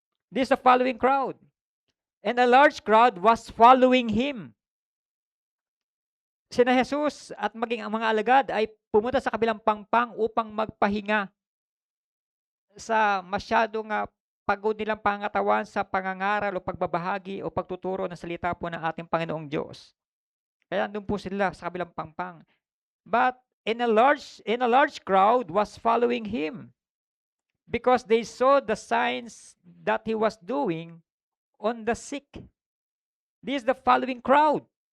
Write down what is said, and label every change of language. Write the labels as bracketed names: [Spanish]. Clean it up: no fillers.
[English] This is the following crowd. And a large crowd was following him. [Filipino] Sina Jesus at maging ang mga alagad ay pumunta sa kabilang pangpang upang magpahinga sa masyadong pagod nilang pangatawan sa pangangaral o pagbabahagi o pagtuturo ng salita po ng ating Panginoong Diyos. Kaya andun po sila sa kabilang pangpang. [English] But in a large crowd was following him because they saw the signs that he was doing on the sick. This is the following crowd.